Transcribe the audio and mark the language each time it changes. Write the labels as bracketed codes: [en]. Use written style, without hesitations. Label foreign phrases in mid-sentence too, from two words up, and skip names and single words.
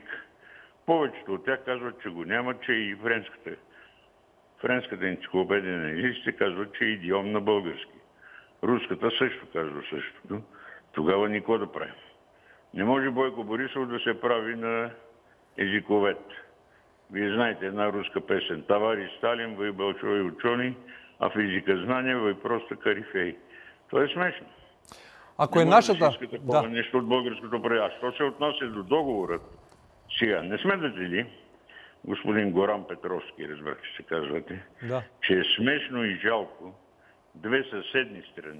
[bg] Повечето от тях казват, че го няма, че и френската енциклопедия на езиците казват, че е идиом на български. Руската също казва същото. Тогава никой да правим. Не може Бойко Борисов да се прави на езиковед. Вие знаете една руска песен. [ru] Товарищ Сталин, вы большой ученый, а в езикознание вы просто корифей. [bg] Това е смешно. Ако е нашата... Да. Нещо от българското прави. А що се отнася до договора? Сега, не смятате ли, господин Горан Петровски, разбрах, че се казвате, че е смешно и жалко две съседни страни.